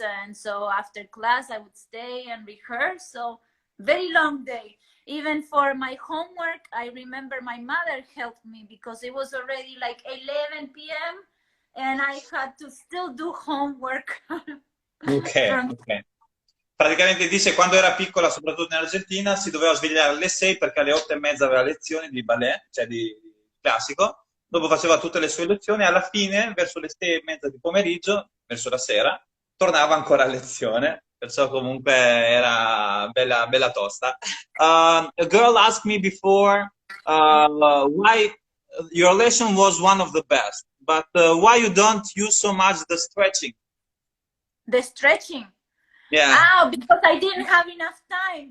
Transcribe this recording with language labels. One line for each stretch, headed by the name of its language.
English: And so after class, I would stay and rehearse. So very long day. Even for my homework, I remember my mother helped me, because it was already like 11 p.m. and I had to still do homework. Ok, ok.
Italian: Praticamente dice quando era piccola, soprattutto in Argentina, si doveva svegliare alle 6 perché alle 8:30 aveva lezioni di ballet, cioè di classico. Dopo faceva tutte le sue lezioni e alla fine, verso le 6:30 di pomeriggio, verso la sera, tornava ancora a lezione. Perciò comunque era bella, bella tosta.
English: A girl asked me before why your lesson was one of the best, but why you don't use so much the stretching? The stretching. Yeah. Oh, because I didn't have enough time.